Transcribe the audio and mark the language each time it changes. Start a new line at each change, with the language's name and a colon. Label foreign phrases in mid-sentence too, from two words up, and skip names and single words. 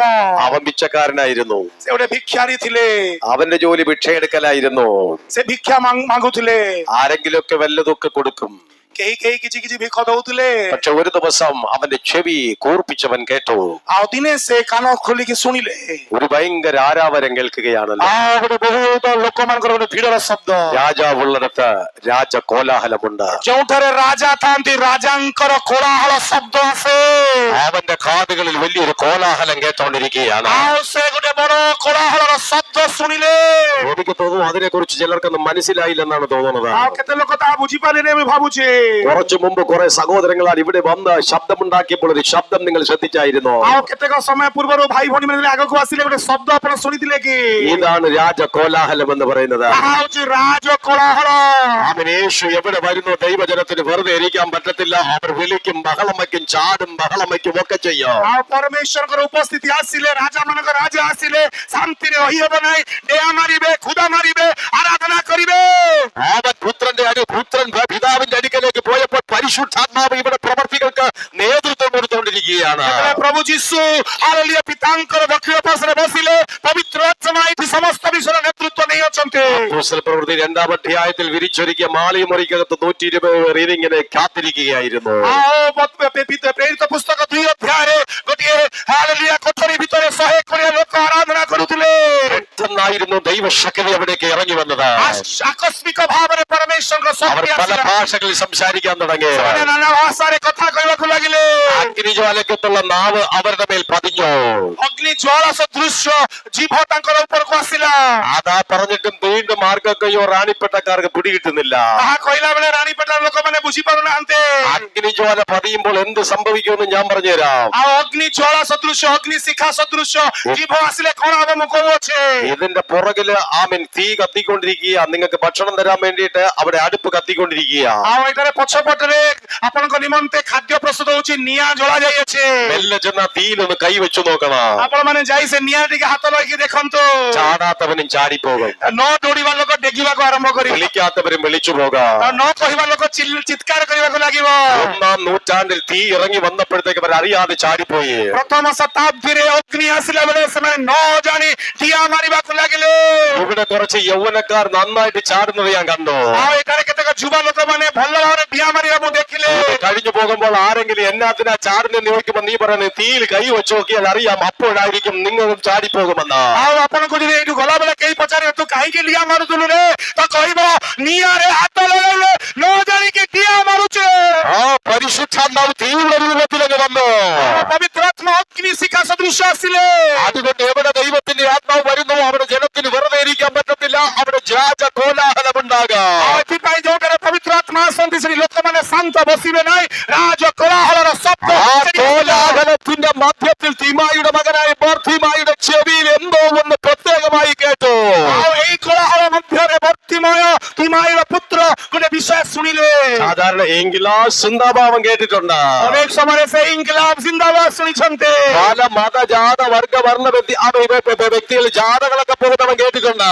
Malayalam: അവൻ ഭിക്ഷക്കാരനായിരുന്നു.
Odia: ସେ ଗୋଟେ ଭିକ୍ଷାରୀ ଥିଲେ।
Malayalam: അവന്റെ ജോലി ഭിക്ഷയെടുക്കലായിരുന്നു.
Odia: ସେ ଭିକ୍ଷା ମାଗୁଥିଲେ।
Malayalam: ആരെങ്കിലുമൊക്കെ വല്ലതൊക്കെ കൊടുക്കും.
Odia: କେହି କେହି କିଛି କିଛି ଭିକ ଦଉଥିଲେ।
Malayalam: പക്ഷെ ഒരു ദിവസം അവന്റെ ചെവി കൂർപ്പിച്ചവൻ കേട്ടു.
Odia: ଆଉ ଦିନେ ସେ କାନ ଖୋଲିକି ଶୁଣିଲେ
Malayalam: ഒരു ഭയങ്കര ആരാവരം കേൾക്കുകയാണല്ലോ.
Odia: ଆଉ ଗୋଟେ ବହୁତ ଲୋକମାନଙ୍କର ଗୋଟେ ଭିଡର ଶବ୍ଦ।
Malayalam: രാജാവുള്ളിടത്ത് രാജ കോലാഹലമുണ്ട്.
Odia: ଯେଉଁଠାରେ ରାଜା ଥାନ୍ତି ରାଜାଙ୍କର କୋଳାହଳ ଶବ୍ଦ ଆସେ।
Malayalam: അവന്റെ കാതുകളിൽ വലിയൊരു കോലാഹലം കേട്ടോണ്ടിരിക്കുകയാണ്.
Odia: ଆଉ ସେ ଗୋଟେ ବଡ କୋଳାହଳର ଶବ୍ଦ ଶୁଣିଲେ।
Malayalam: എനിക്ക് തോന്നുന്നു അതിനെ കുറിച്ച് ചിലർക്കൊന്നും മനസ്സിലായില്ലെന്നാണ് തോന്നുന്നത്.
Odia: ଆଉ କେତେ ଲୋକ ତାହା ବୁଝିପାରିଲେ ମୁଁ ଭାବୁଛି।
Malayalam: കുറച്ചു മുമ്പ് കുറെ സഹോദരങ്ങളാൽ ഇവിടെ വന്ന് ശബ്ദമുണ്ടാക്കിയപ്പോൾ ഒരു ശബ്ദം നിങ്ങൾ ശ്രദ്ധിച്ചായിരുന്നു.
Odia: ଆଉ କେତେକ ସମୟ ପୂର୍ବରୁ ଭାଇ ଭଉଣୀ ମାନେ ଆଗକୁ ଆସିଲେ ଗୋଟେ ଶବ୍ଦ ଆପଣ ଶୁଣିଥିଲେ କି?
Malayalam: ഇതാണ് രാജ കോലാഹലം എന്ന് പറയുന്നത്.
Odia: ତାହା ହଉଛି ରାଜ କୋଳାହଳ।
Malayalam: അവൻ യേശു എവിടെ വരുന്നു ദൈവജനത്തിന് വെറുതെ ഇരിക്കാൻ പറ്റത്തില്ല. അവർ വിളിക്കും, ബഹളം വയ്ക്കും, ചാടും, ബഹളം വയ്ക്കും, ഒക്കെ ചെയ്യും.
Odia: ଆଉ ପରମେଶ୍ୱରଙ୍କର ଉପସ୍ଥିତି ଆସିଲେ, ରାଜା ମାନଙ୍କ ରାଜା ଆସିଲେ ଶାନ୍ତିରେ ରହିହେବ ନାହିଁ। ଡେଆ ମାରିବେ, ଖୁଦା ମାରିବେ, ଆରାଧନା କରିବେ।
Malayalam: അവൻ പുത്രൻ പിതാവിന്റെ അടുക്കലേക്ക് പോയപ്പോൾ പരിശുദ്ധാത്മാവ് ഇവിടെ പ്രവർത്തികൾക്ക് നേതൃത്വം കൊടുത്തുകൊണ്ടിരിക്കുകയാണ്.
Odia: ପ୍ରଭୁ ଯୀଶୁ ହାଲେଲୁୟା ପିତାଙ୍କର ଦକ୍ଷିଣ ପାର୍ଶ୍ୱରେ ବସିଲେ ପବିତ୍ର ଆତ୍ମା ଏଠି ସମସ୍ତ ବିଷୟର ନେତୃତ୍ୱ ନେଇ ଅଛନ୍ତି।
Malayalam: അപ്പോസ്തല പ്രവൃത്തി 2-ാം അധ്യായത്തിൽ വിരിച്ചൊരുക്കിയ മാളികമുറിക്കകത്ത് 120 പേർ ഇങ്ങനെ കാത്തിരിക്കുകയായിരുന്നു.
Odia: ଆଉ ପ୍ରେରିତ ପୁସ୍ତକ 2 ଅଧ୍ୟାୟରେ ଗୋଟିଏ ହାଲେଲୁୟା କୋଠରୀ ଭିତରେ 120 ଲୋକ ଆରାଧନା କରୁଥିଲେ।
Malayalam: പെട്ടെന്നായിരുന്നു ദൈവശക്തി അവിടേക്ക് ഇറങ്ങി വന്നത്.
Odia: ଆକସ୍ମିକ ଭାବରେ ପରମେଶ୍ୱରଙ୍କ
Malayalam: അവർ
Odia: ଶକ୍ତି
Malayalam: പല
Odia: ଆସିଲା।
Malayalam: ഭാഷകളിൽ സംസാരിക്കാൻ തുടങ്ങി.
Odia: ସେମାନେ ନାନା ଭାଷାରେ କଥା କହିବାକୁ ଲାଗିଲେ।
Malayalam: അഗ്നി അഗ്നിജ്വാലക്കത്തുള്ള നാവ് അവരുടെ മേൽ പതിഞ്ഞു.
Odia: ଅଗ୍ନି ଜ୍ୱାଳା ସଦୃଶ ଜୀଭ ତାଙ୍କର ଉପରକୁ ଆସିଲା.
Malayalam: അതാ പറഞ്ഞിട്ടും വീണ്ടും ആർക്കൊക്കെയോ റാണിപ്പെട്ടക്കാർക്ക് പിടികിട്ടുന്നില്ല.
Odia: ତାହା କହିଲା ବେଳେ ରାଣୀପେଟାର ଲୋକମାନେ ବୁଝିପାରୁନାହାନ୍ତି.
Malayalam: അഗ്നിജ്വാല പതിയുമ്പോൾ എന്ത് സംഭവിക്കുമെന്ന് ഞാൻ പറഞ്ഞുതരാം.
Odia: ଆଉ ଅଗ୍ନି ଜ୍ୱାଳା ସଦୃଶ ଅଗ୍ନି ଶିଖା ସଦୃଶ ଜୀଭ ଆସିଲେ କଣ ହବ ମୁଁ କହୁଅଛି.
Malayalam: ഇതിന്റെ പുറകില് ആമീൻ തീ കത്തിക്കൊണ്ടിരിക്കുക. നിങ്ങൾക്ക് ഭക്ഷണം തരാൻ വേണ്ടിയിട്ട് അവിടെ അടുപ്പ് കത്തിക്കൊണ്ടിരിക്കുക.
Odia: ଆଉ ଏଠାରେ ପଛପଟରେ ଆପଣଙ୍କ ନିମନ୍ତେ ଖାଦ୍ୟ ପ୍ରସ୍ତୁତ ହଉଛି. ନିଆଁ ଜଳା ଯାଇଅଛି.
Malayalam: മെല്ലെ ചെന്ന തീയിലൊന്ന് കൈവച്ചു നോക്കണം.
Odia: ଆପଣ ମାନେ ଯାଇ ସେ ନିଆଁ ଟିକେ ହାତ ଲଗେଇକି ଦେଖନ୍ତୁ.
Malayalam: ചാടാത്തവനും ചാടിപ്പോകും.
Odia: ନ ଦୌଡ଼ିବା ଲୋକ ଡେଗିବାକୁ ଆରମ୍ଭ କରିବ.
Malayalam: വിളിക്കാത്തവരും വിളിച്ചു പോകാം.
Odia: ଆଉ ନ କହିବା ଲୋକ ଚିତ୍କାର କରିବାକୁ ଲାଗିବ.
Malayalam: 1-ാം നൂറ്റാണ്ടിൽ തീ ഇറങ്ങി വന്നപ്പോഴത്തേക്ക് അവർ അറിയാതെ ചാടിപ്പോയി.
Odia: ପ୍ରଥମ ଶତାବ୍ଦୀରେ ଅଗ୍ନି ଆସିଲା ବେଳେ ସେମାନେ ନ ଜାଣି ଡିଆଁ ମାରିବାକୁ ଲାଗିଲେ.
Malayalam: ഇവിടെ കുറച്ച് യൗവനക്കാർ നന്നായിട്ട് ചാടുന്നത് ഞാൻ കണ്ടു.
Odia: ଆଉ ଏଠାରେ କେତେକ ଯୁବ ଲୋକମାନେ ଭଲ ଭାବରେ ଡିଆଁ ମାରିବା ମୁଁ ଦେଖିଲେ.
Malayalam: കഴിഞ്ഞു പോകുമ്പോൾ ആരെങ്കിലും എന്നാത്തിനാ ചാടുന്നെന്ന് ചോദിക്കുമ്പോൾ നീ പറയുന്നത് തീയിൽ കൈ വെച്ച് നോക്കിയാൽ അറിയാം അപ്പോഴായിരിക്കും നിങ്ങളും ചാടിപ്പോകുമെന്ന്.
Odia: ଆଉ ଆପଣଙ୍କୁ ଯଦି ଏଇଠୁ ଗଲାବେଳେ କେହି ପଚାରିବେ ତୁ କାହିଁକି ଡିଆଁ ମାରୁଥିଲୁ ରେ ତ କହିବ ନିଆଁରେ ହାତ ଲଗେଇଲେ ନ ଜାଣିକି ଡିଆଁ ମାରୁଛେ.
Malayalam: ആ പരിശുദ്ധാത്മാവ് തീവ്ര രൂപത്തിലേക്ക് വന്നു.
Odia: ପବିତ୍ରାତ୍ମା ଅଗ୍ନି ଶିଖା ସଦୃଶ ଆସିଲେ.
Malayalam: അതുകൊണ്ട് എവിടെ ദൈവത്തിന്റെ ആത്മാവ് വരുന്നു അവിടെ ജനത്തിന് വെറുതെ ഇരിക്കാൻ പറ്റത്തില്ല. അവിടെ ജാജ കോലാഹലം ഉണ്ടാകാം.
Odia: ଏଥିପାଇଁ ଯୋଉଠାରେ ପବିତ୍ର ଆତ୍ମା ଆସନ୍ତି ସେଠି ଲୋକମାନେ ଶାନ୍ତ ବସିବେ ନାହିଁ. ରାଜ କୋଳାହଳର ଶବ୍ଦ.
Malayalam: ആ കോലാഹലത്തിന്റെ മധ്യത്തിൽ തീമായുടെ മകനായ ബർത്തിമായുടെ ചെവിയിൽ എന്തോ ഒന്ന് പ്രത്യേകമായി കേട്ടു.
Odia: ଆଉ ଏଇ କୋଳାହଳ ମଧ୍ୟରେ ବର୍ତ୍ତିମୟ ତିମାଇର ପୁତ୍ର ଗୋଟେ ବିଷୟ ଶୁଣିଲେ.
Malayalam: സാധാരണ എങ്കിലാ സിന്ദാഭാവം കേട്ടിട്ടുണ്ട്.
Odia: ଅନେକ ସମୟରେ ସେ
Hindi: इंकलाब जिंदाबाद
Odia: ଶୁଣିଛନ୍ତି.
Malayalam: പല മത ജാത വർഗ വർണ്ണ വ്യക്തികൾ ജാഥകളൊക്കെ പോകുന്നവൻ കേട്ടിട്ടുണ്ട്.